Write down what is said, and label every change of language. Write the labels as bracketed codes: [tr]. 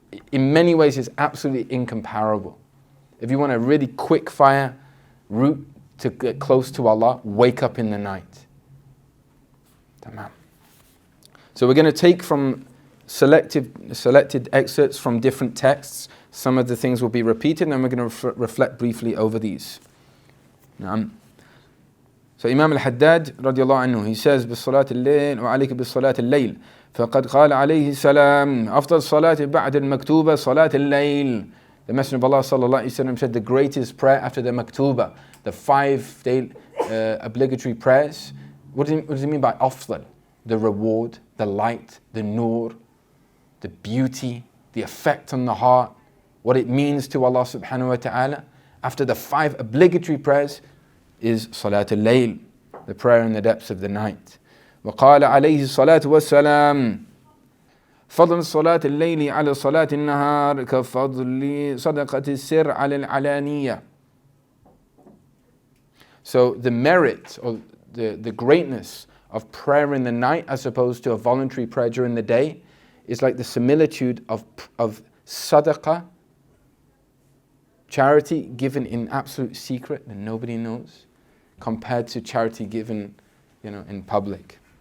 [en] in many ways is absolutely incomparable. If you want a really quick fire route to get close to Allah, wake up in the night. Tamam. So we're going to take from selected excerpts from different texts. Some of the things will be repeated, and we're going to reflect briefly over these. So Imam al-Haddad radiallahu anhu, he says, [ar] بِالصَّلَاةِ اللَّيْلِ وَعَلَيْكَ بِالصَّلَاةِ اللَّيْلِ فَقَدْ قَالَ عَلَيْهِ السَّلَامُ أَفْضَلُ الصَّلَاةِ بَعْدَ الْمَكْتُوبَةِ صَلَاةِ اللَّيْلِ. [en] The Messenger of Allah sallallahu alaihi wasallam said the greatest prayer after the maktuba, the 5 daily obligatory prayers. What does he mean by afdal? The reward, the light, the nur, the beauty, the effect on the heart, what it means to Allah subhanahu wa ta'ala. After the 5 obligatory prayers is Salat al-Layl, the prayer in the depths of the night. [ar] وقال عليه الصلاة والسلام فضل صلاة الليل على صلاة النهار كفضل صدقة السر على العلانية. [en] So the merit or the greatness of prayer in the night as opposed to a voluntary prayer during the day is like the similitude of sadaqah, charity given in absolute secret and nobody knows, compared to charity given, in public.